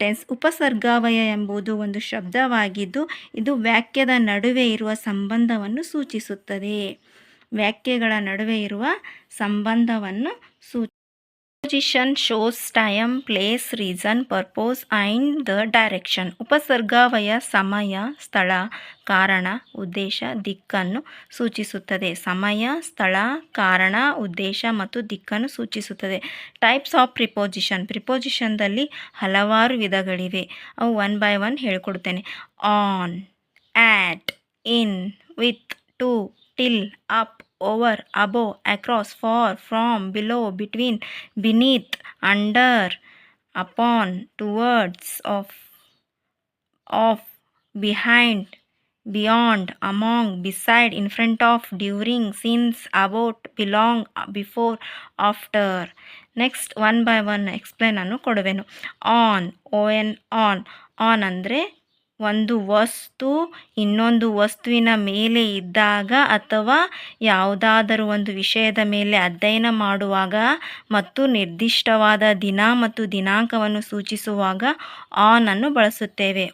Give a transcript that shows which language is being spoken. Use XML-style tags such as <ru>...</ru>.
<kn>ಉಪಸರ್ಗಾವಯ ಎಂಬುದು ಒಂದು ಶಬ್ದವಾಗಿದ್ದು ಇದು ವಾಕ್ಯದ ನಡುವೆ ಇರುವ ಸಂಬಂಧವನ್ನು ಸೂಚಿಸುತ್ತದೆ. ವಾಕ್ಯಗಳ ನಡುವೆ ಇರುವ ಸಂಬಂಧವನ್ನು</kn> <en>Preposition shows time, place, reason, purpose and the direction.</en> <kn>ಉಪಸರ್ಗಾವಯ ಸಮಯ, ಸ್ಥಳ, ಕಾರಣ, ಉದ್ದೇಶ, ದಿಕ್ಕನ್ನು ಸೂಚಿಸುತ್ತದೆ. ಸಮಯ, ಸ್ಥಳ, ಕಾರಣ, ಉದ್ದೇಶ ಮತ್ತು ದಿಕ್ಕನ್ನು ಸೂಚಿಸುತ್ತದೆ.</kn> <en>Types of preposition.</en> <kn>ಪ್ರಿಪೋಸಿಷನ್ದಲ್ಲಿ ಹಲವಾರು ವಿಧಗಳಿವೆ. ಅವು one by one ಹೇಳ್ಕೊಡ್ತೇನೆ.</kn> <en>On, at, in, with, to, till, up, over, above, across, for, from, below, between, beneath, under, upon, towards, of, behind, beyond, among, beside, in front of, during, since, about, belong, before, after. Next one by one explain</en> <kn>ಅನ್ನು ಕೊಡುವೆನು.</kn> <en>On, ON, on.</en> <kn>On ಅಂದರೆ ಒಂದು ವಸ್ತು ಇನ್ನೊಂದು ವಸ್ತುವಿನ ಮೇಲೆ ಇದ್ದಾಗ ಅಥವಾ ಯಾವುದಾದರೂ ಒಂದು ವಿಷಯದ ಮೇಲೆ ಅಧ್ಯಯನ ಮಾಡುವಾಗ ಮತ್ತು ನಿರ್ದಿಷ್ಟವಾದ ದಿನ ಮತ್ತು ದಿನಾಂಕವನ್ನು ಸೂಚಿಸುವಾಗ ಆನ್ ಅನ್ನು ಬಳಸುತ್ತೇವೆ.</kn>